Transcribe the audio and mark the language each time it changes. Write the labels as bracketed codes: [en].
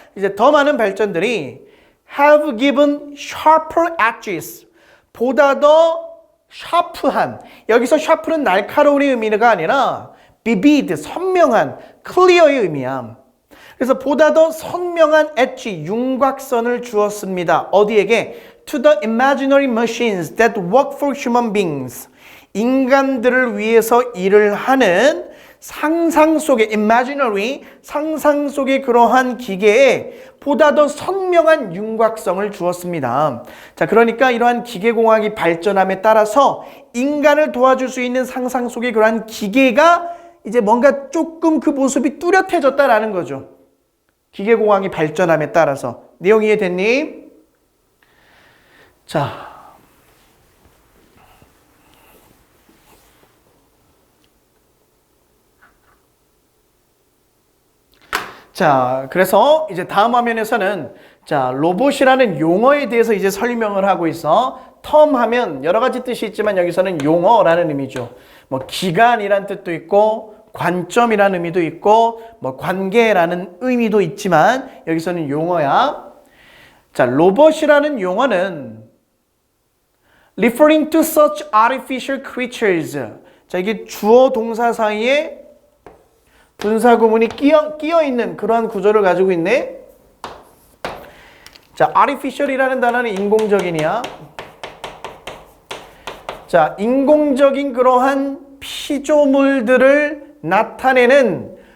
[ko] 이제 더 많은 발전들이 [en] have given sharper edges, [ko] 보다 더 샤프한, 여기서 샤프는 날카로운의 의미가 아니라 vivid, 선명한, clear의 의미야. 그래서 보다 더 선명한 엣지, 윤곽선을 주었습니다. 어디에게? [en] To the imaginary machines that work for human beings. [ko] 인간들을 위해서 일을 하는 상상 속의 imaginary, 상상 속의 그러한 기계에 보다 더 선명한 윤곽성을 주었습니다. 자, 그러니까 이러한 기계공학이 발전함에 따라서 인간을 도와줄 수 있는 상상 속의 그러한 기계가 이제 뭔가 조금 그 모습이 뚜렷해졌다라는 거죠. 기계공학이 발전함에 따라서. 내용 이해됐니? 자, 그래서 이제 다음 화면에서는 자, 로봇이라는 용어에 대해서 이제 설명을 하고 있어. 텀 하면 여러 가지 뜻이 있지만 여기서는 용어라는 의미죠. 뭐 기간이란 뜻도 있고 관점이라는 의미도 있고 뭐 관계라는 의미도 있지만 여기서는 용어야. 자, 로봇이라는 용어는 [en] referring to such artificial creatures. [ko] 자, 이게 주어 동사 사이에 분사 구문이 끼어 있는 그러한 구조를 가지고 있네. 자, artificial이라는 단어는 인공적인이야. 자, 인공적인 그러한 피조물들을 나타내는